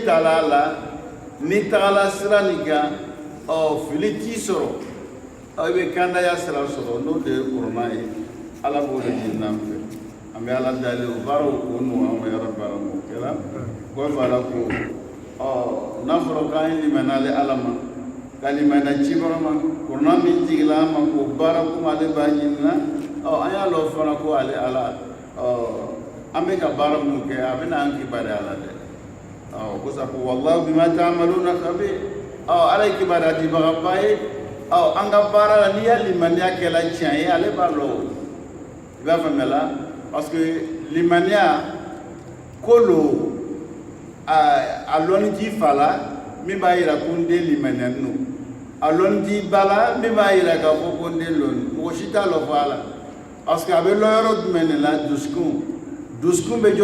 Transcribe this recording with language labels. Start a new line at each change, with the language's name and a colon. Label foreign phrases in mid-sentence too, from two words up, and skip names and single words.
Bambara: taala a la n'i tagala sira nin kan fili t'i sɔrɔ i bɛ kandaya sira sɔrɔ n'o de ye kuranɛ ye ala b'o de di n'an fɛ an bɛ ala dali o baaraw k'o nɔgɔya an ma
Arabic: يا رب
Bambara: ala m'o kɛla ko fara ko n'a fɔra k'an ye limaniyale ala ma ka limaniya cibaga ma kuranɛ min jigila an ma k'o baara komi ale b'a ɲini na an y'a lɔn fana ko ale ala an bɛ ka baara mun kɛ a bɛna an kibaruya ala dɛ ko sa ko
Arabic: والله بما تعملون خبير
Bambara: ala ye kibaruya dibagaba ye an ka baara la n'i y'a limaniya kɛla tiɲɛ ye ale b'a lɔn i b'a faamuya la
French: parce que
Bambara: limaniya ko lo a lɔnni t'i fa la min b'a yira ko n den limaniyani don a lɔnni t'i ba la min b'a yira k'a fɔ ko n den lɔnni mɔgɔ si t'a lɔ fɔ a la
French: parce que
Bambara: a bɛ lɔ yɔrɔ jumɛn de la dusukun bɛ